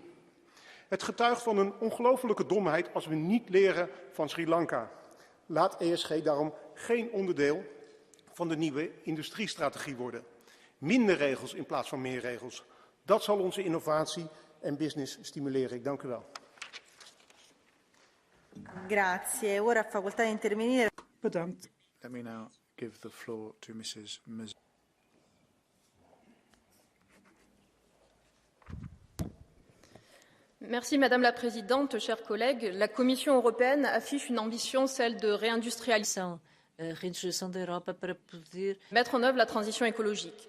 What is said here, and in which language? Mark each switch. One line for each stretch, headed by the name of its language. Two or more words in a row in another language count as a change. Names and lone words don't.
Dutch: Het getuigt van een ongelofelijke domheid als we niet leren van Sri Lanka. Laat ESG daarom geen onderdeel van de nieuwe industriestrategie worden. Minder regels in plaats van meer regels. Dat zal onze innovatie en business stimuleren. Ik dank u wel.
Italian: Grazie. Ora ha facoltà di intervenire.
Dutch: Bedankt.
English: Let me now give the floor to Mrs.
French: Merci Madame la Présidente, chers collègues. La Commission européenne affiche une ambition, celle de réindustrialisation. Mettre en œuvre la transition écologique.